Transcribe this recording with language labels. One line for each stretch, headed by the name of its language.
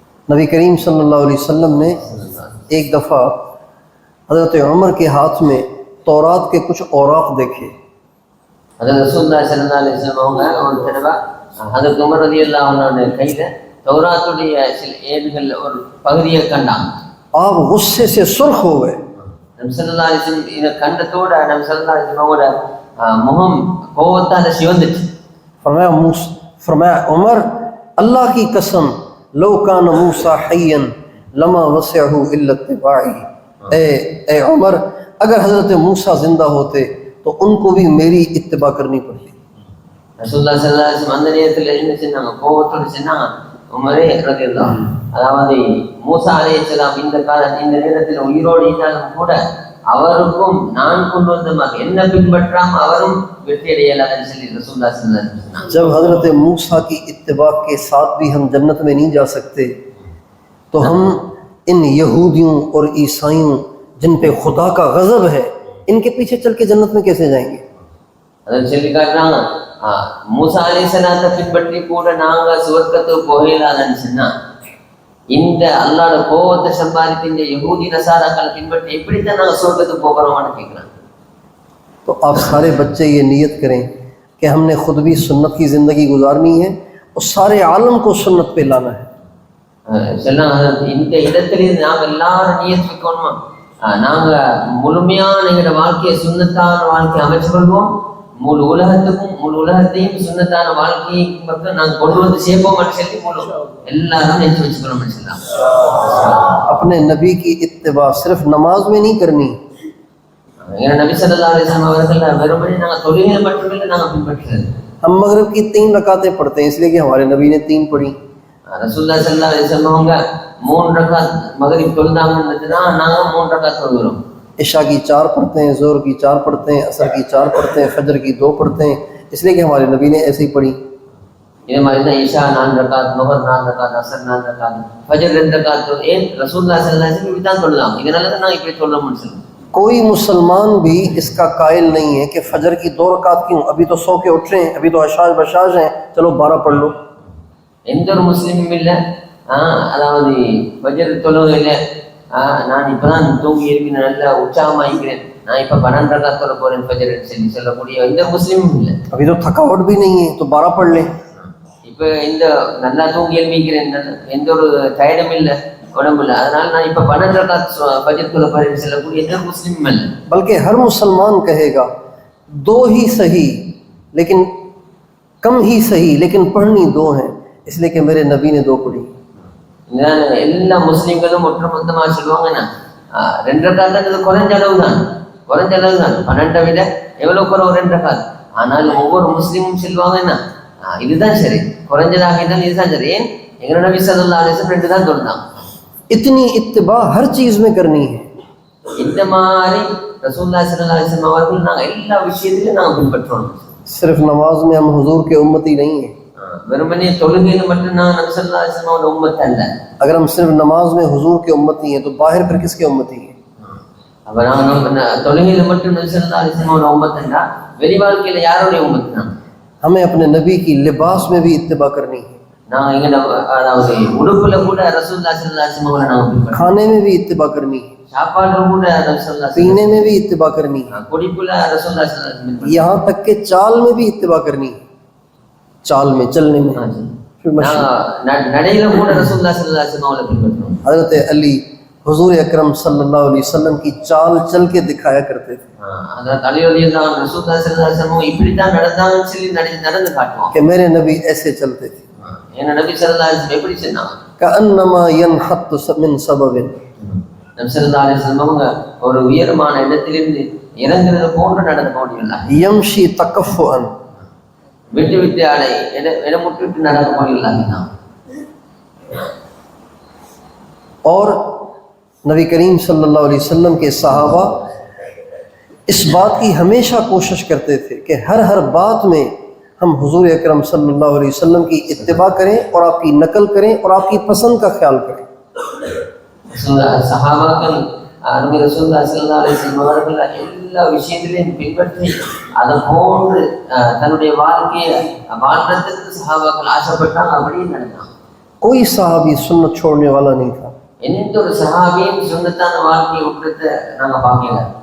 Hindi: नबी करीम सल्लल्लाहु अलैहि वसल्लम ने एक दफ़ा हज़रत उमर के हाथ में तौरात के कुछ औराक देखे।
Tamil: हज़रत रसूलुल्लाह सल्लल्लाहु अलैहि वसल्लम அவங்க ஒரு தடவை ஹஜரத் உமர் ரலியல்லாஹு அன்ஹு கையில தௌராத்துடைய சில ஏடுகள் ஒரு பகுதியை கண்டாங்க.
Hindi: आप गुस्से से सुर्ख हो गए।
Tamil: நபி ஸல்லல்லாஹு அலைஹி வஸல்லம் இத கண்டதோட நபி ஸல்லல்லாஹு அலைஹி வஸல்லமோட முகம் கோபத்தால சிவந்துச்சு.
Hindi: फरमाया उमर अल्लाह की कसम
Arabic: लो कान मूसा हय्यन लमा वसअहु इल्ला इत्तिबाई,
Hindi: ए उमर अगर हजरत मूसा जिंदा होते तो उनको भी मेरी इत्तिबा करनी पड़ती।
Tamil: ரசூலுல்லாஹி ஸல்லல்லாஹு அலைஹி வஸல்லம் அந்த நேரத்துல என்ன சொன்னாங்க, கோபத்தோட சொன்னாங்க, உமரே ரலியல்லாஹு அதாவது மூசா அலைஹிஸ்ஸலாம் இந்த நேரத்தில் உயிரோடு இருந்தாலும் கூட அவருக்கும் நான் கொண்டு வந்த என்ன பின்பற்றாம அவரும் வெற்றி அடையலாம்னு சொல்லி ரசூலுல்லாஹி ஸல்லல்லாஹு அலைஹி வஸல்லம்.
Hindi: जब हजरत मूसा की इत्तिबा के साथ भी हम जन्नत में नहीं जा सकते तो हम इन यहूदियों और ईसाइयों जिन पे खुदा का गजब है इनके पीछे चल के जन्नत में कैसे जाएंगे?
Tamil: அதன் சொல்லி காட்டுறாங்க மூசா அலைஹிஸ்ஸலாத்தை பின்பற்றி கூட நாங்க சுவர்க்கத்துக்கு போகலான்னு சொன்னா இந்த அல்லாஹ்வோட கோபத்தை சம்பாதித்து இந்த யஹூதி நசாராக்களை பின்பற்றி எப்படித்தான் நாங்க சுவர்க்கத்துக்கு போகிறோம்னு கேட்கிறாங்க.
Hindi: तो आप सारे बच्चे ये नियत करें कि हमने खुद भी सुन्नत की ज़िंदगी गुजारनी है और सारे आलम को सुन्नत पे लाना है.
Tamil: சொன்னாங்க இந்த இடத்திலிருந்து நாங்க எல்லாரும் நியத் வைக்கணுமா, நாங்க முழுமையான எங்களோட வாழ்க்கையை சுன்னத்தான வாழ்க்கையை அமைச்சு கொள்வோம், முழு உலகத்தையும் சுன்னத்தான வாழ்க்கையை பக்கம் நாங்க கொண்டு வந்து சேர்ப்போம் சொல்லி முழு எல்லாரும் நினைச்சு வச்சுக்கணும் சொல்லலாம்.
Hindi: अपने नबी की इत्तिबा सिर्फ नमाज में नहीं करनी.
Tamil: नबी सल्लल्लाहु अलैहि वसल्लम அவர்கள் வெறுமனே நாங்க தொழுகையை மட்டுமே நாங்க பின்பற்றுறது.
Hindi: हम मगरिब की 3 रकातें पढ़ते हैं इसलिए कि हमारे नबी ने 3 पढ़ी.
Tamil: ரசூலுல்லாஹி ஸல்லல்லாஹு அலைஹி வஸல்லம் அவங்க 3 ரக்காத் மகரிப் தொழுதாங்கன்னா நாங்க 3 ரக்காத் தொழுகிறோம்.
Hindi: इशा की 4 पढ़ते हैं, ज़ोहर की 4 पढ़ते हैं, असर की 4 पढ़ते हैं, फजर की 2 पढ़ते हैं, इसलिए कि हमारे नबी ने ऐसे ही पढ़ी.
Tamil: இதே மாதிரி தான் இஷா 4 ரக்காத், லுஹர் 4 ரக்காத், அஸ்ர் 4 ரக்காத், ஃபஜர் 2 ரக்காத். ஏன் ரசூலுல்லாஹி ஸல்லல்லாஹு அலைஹி வஸல்லம் இப்படி தான் தொழுதாங்க. இதனால தான் நாங்க இப்படி தொழுறோம்னு சொல்றோம்.
Hindi: कोई मुसलमान भी इसका कायल नहीं है कि फजर की 2 रकात क्यों, अभी तो सो के उठ रहे हैं, अभी तो अशाज बशाज हैं, चलो 12 पढ़ लो.
Tamil: எந்த ஒரு முஸ்லீமும் இல்லை அதாவது ஃபஜர் தொழுகையில நான் இப்பதான் தூங்கி எழுப்பி நல்லா உற்சாகமாயிக்கிறேன், நான் இப்ப 12 ரக்காத் தொழ போறேன் ஃபஜர் சொல்லக்கூடிய எந்த முஸ்லீமும் இல்லை.
Hindi: अभी तो थकावट भी नहीं है तो 12 पढ़ लें.
Tamil: இப்ப இந்த நல்லா தூங்கி எழுப்பிக்கிறேன், எந்த ஒரு டயர்டும் இல்லை உடம்புல, அதனால நான் இப்ப 12 ரக்காத் ஃபஜர் தொழ போறேன் சொல்லக்கூடிய எந்த முஸ்லீமும் இல்லை.
Hindi: बल्कि हर मुसलमान कहेगा 2 ही सही लेकिन कम ही सही, लेकिन पढ़नी 2 हैं इसलिए कि मेरे नबी ने 2 पढ़ी.
Tamil: எல்லா முஸ்லீம்களும் ஒட்டுமொத்தமா சொல்லுவாங்கன்னா 2 ரக்காத் குறைஞ்ச அளவு தான் 12 விட எவ்வளவு குறைவு 2 ரக்காத். ஆனால் ஒவ்வொரு முஸ்லீமும் சொல்லுவாங்கன்னா இதுதான் சரி, குறைஞ்சதாக இருந்தால் இதுதான் சரி. ஏன் எங்க நபி ஸல்லல்லாஹு அலைஹி வஸல்லம் 2 தான் தொழுதாங்க.
Hindi: इतनी इत्तिबा हर चीज में करनी है.
Tamil: இந்த மாதிரி ரசூலுல்லாஹி ஸல்லல்லாஹு அலைஹி வஸல்லம் அவர்கள் நாங்க எல்லா விஷயத்திலும் நாங்க பின்பற்றோம்.
Hindi: सिर्फ नमाज में हम हुजूर के उम्मती नहीं है.
Tamil: வெறுமனே தொழுகையில மட்டும் நான் நபி ஸல்லல்லாஹு அலைஹி வஸல்லம் உம்மத் அல்ல.
Hindi: अगर हम सिर्फ नमाज में हुजूर के उम्मती हैं तो बाहर फिर किसके उम्मती हैं?
Tamil: அப்ப நாங்க தொழுகையில மட்டும் நபி ஸல்லல்லாஹு அலைஹி வஸல்லம் உம்மத் அல்ல, வெளி வாழ்க்கையில யாருடைய உம்மத் தான்?
Hindi: हमें अपने नबी की लिबास में भी इत्तिबा करनी है.
Tamil: நான் எங்க அதாவது உடுப்புல கூட ரசூலுல்லாஹி ஸல்லல்லாஹு அலைஹி வஸல்லம் நாங்க பின்பற்றோம்.
Hindi: खाने में भी इत्तिबा करनी है,
Tamil: சாப்பாடுல கூட ரசூலுல்லாஹி
Hindi: पीने में भी इत्तिबा करनी है,
Tamil: குடிப்புல ரசூலுல்லாஹி ஸல்லல்லாஹு அலைஹி வஸல்லம்
Hindi: यहाँ तक के चाल में भी इत्तिबा करनी है. चाल में, चलने में, फिर
Tamil: நடையில கூட ரசூலுல்லாஹி ஸல்லல்லாஹு அலைஹி வஸல்லம் பின்பற்றோம்.
Hindi: हज़रत अली हुजूर अकरम सल्लल्लाहु अलैहि वसल्लम की चाल चल के दिखाया करते थे
Tamil: हज़रत अली रज़ियल्लाहु अन्हु रसूलुल्लाह सल्लल्लाहु अलैहि वसल्लम இப்படி தான் நடந்தாங்கன்னு சொல்லி நடந்து காட்டுவாங்க.
Hindi: कि मेरे नबी ऐसे चलते थे.
Tamil: ஏன்னா நபி ஸல்லல்லாஹு அலைஹி வஸல்லம் எப்படி சொன்னாங்க?
Arabic: कअन्नमा यनहत मिन सबबिन.
Tamil: நபி ஸல்லல்லாஹு அலைஹி வஸல்லம் அவங்க ஒரு உயரமான இடத்திலிருந்து இறங்குறது போன்று நடந்து போடியல்ல.
Arabic: यमशी तकफ़ुअन.
Tamil: விட்டு விட்டு ஆடை இடமுட்டு நடந்து போடியல்ல.
Hindi: और नबी करीम सल्लल्लाहु अलैहि वसल्लम के सहाबा इस बात की हमेशा कोशिश करते थे कि हर बात में हम हुजूर अकरम सल्लल्लाहु अलैहि वसल्लम की इत्तिबा करें और आपकी नकल करें और आपकी पसंद का ख्याल करें.
Tamil: சஹாபாக்கள் நபி ரசூலுல்லாஹி ஸல்லல்லாஹு அலைஹி வஸல்லம் அவர்கள் எல்லா விஷயத்திலையும் பின்பற்றி அதை போன்று தன்னுடைய வாழ்க்கையை வாழ்றதுக்கு சஹாபாக்கள் ஆசைப்பட்டாங்க, அப்படியே நடந்தாங்க.
Hindi: कोई सहाबी सुन्नत छोड़ने वाला नहीं था.
Tamil: எந்த ஒரு சஹாபியும் சுன்னத்தான வாழ்க்கையை விட்டுறத நாங்க பார்க்கல.